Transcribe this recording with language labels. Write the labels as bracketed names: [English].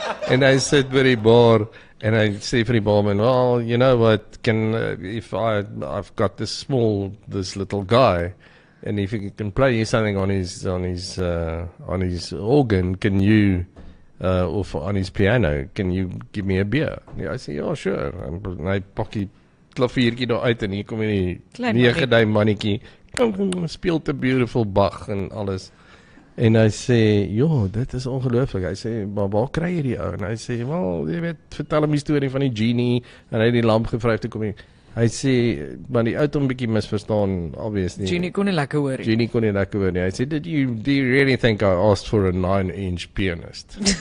[Afrikaans] En hy sit by die bar en hy sê vir die barman, [English] well, you know what, if I've got this little guy, and if he can play something on his organ, can you or on his piano, can you give me a beer? Yeah, I say, yeah, sure. [Afrikaans] En hy pak die klaviertjie daar uit en hier kom die 9-duim mannetjie, speel te beautiful Bach en alles. En hy sê, joh, dit is ongelooflik. Hy sê, maar waar kry jy die ou? En hy sê, wel, jy weet, vertel hom die storie van die genie en hy het die lamp gevryf te kom nie. Hy sê, maar die ou het hom 'n bietjie misverstaan, obviously. Genie kon nie lekker hoor nie. Hy sê, [English] do you really think I asked for a 9-inch pianist?